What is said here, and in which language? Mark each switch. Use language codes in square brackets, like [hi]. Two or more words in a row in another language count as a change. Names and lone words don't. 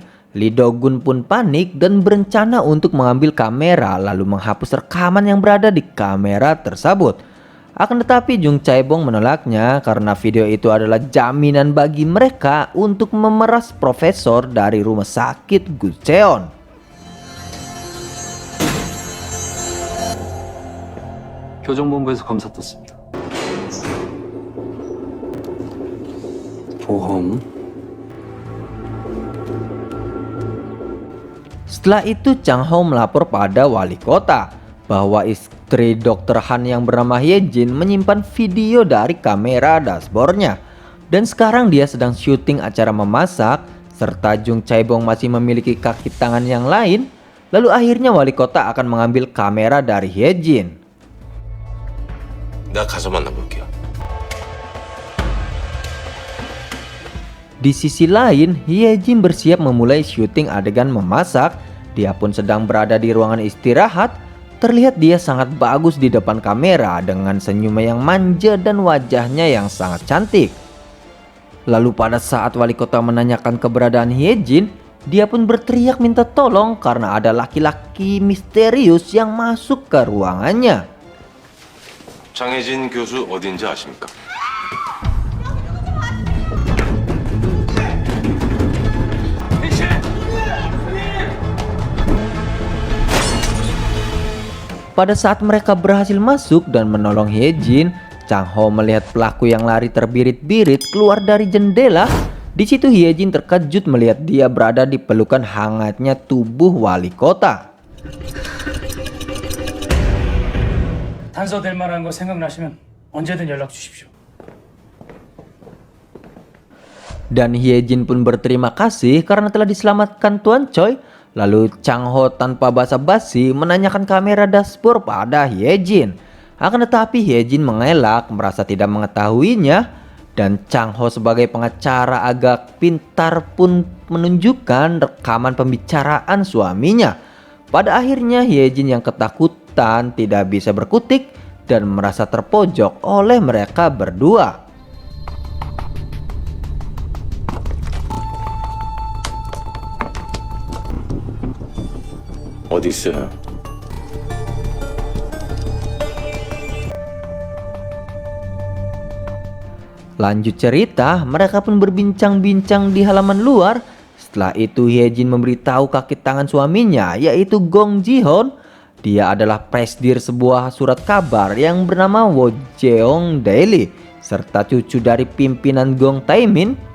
[id] Lee Do-gun pun panik dan berencana untuk mengambil kamera lalu menghapus rekaman yang berada di kamera tersebut. Akan tetapi Jung Chae-bong menolaknya karena video itu adalah jaminan bagi mereka untuk memeras profesor dari rumah sakit Gucheon. [ko] 교정본부에서 검사 떴습니다. 보험. [id] Setelah itu Chang Ho melapor pada wali kota bahwa istri Dr. Han yang bernama Hyejin menyimpan video dari kamera dashboardnya. Dan sekarang dia sedang syuting acara memasak, serta Jung Chae-bong masih memiliki kaki tangan yang lain. Lalu akhirnya wali kota akan mengambil kamera dari Hyejin. [ko] 나 가서 만나볼게요. [id] Di sisi lain, Hyejin bersiap memulai syuting adegan memasak. Dia pun sedang berada di ruangan istirahat. Terlihat dia sangat bagus di depan kamera dengan senyumnya yang manja dan wajahnya yang sangat cantik. Lalu pada saat wali kota menanyakan keberadaan Hyejin, dia pun berteriak minta tolong karena ada laki-laki misterius yang masuk ke ruangannya. [ko] 장혜진 교수 어딘지 아십니까? [id] Pada saat mereka berhasil masuk dan menolong Hyejin, Chang Ho melihat pelaku yang lari terbirit-birit keluar dari jendela. Di situ Hyejin terkejut melihat dia berada di pelukan hangatnya tubuh wali kota. [ko] 단서될 만한 거 생각나시면 언제든 연락 주십시오. [id] Dan Hyejin pun berterima kasih karena telah diselamatkan Tuan Choi. Lalu Chang Ho tanpa basa-basi menanyakan kamera dashboard pada Hyejin. Akan tetapi Hyejin mengelak merasa tidak mengetahuinya. Dan Chang Ho sebagai pengacara agak pintar pun menunjukkan rekaman pembicaraan suaminya. Pada akhirnya Hyejin yang ketakutan ketakutan, tidak bisa berkutik, dan merasa terpojok oleh mereka berdua. [ko] 어디 있어요? [id] Lanjut cerita, mereka pun berbincang-bincang di halaman luar. Setelah itu Hyejin memberitahu kaki tangan suaminya, yaitu Gong Ji-hon. Dia adalah presidir sebuah surat kabar yang bernama Wojeong Daily, serta cucu dari pimpinan Gong Taemin.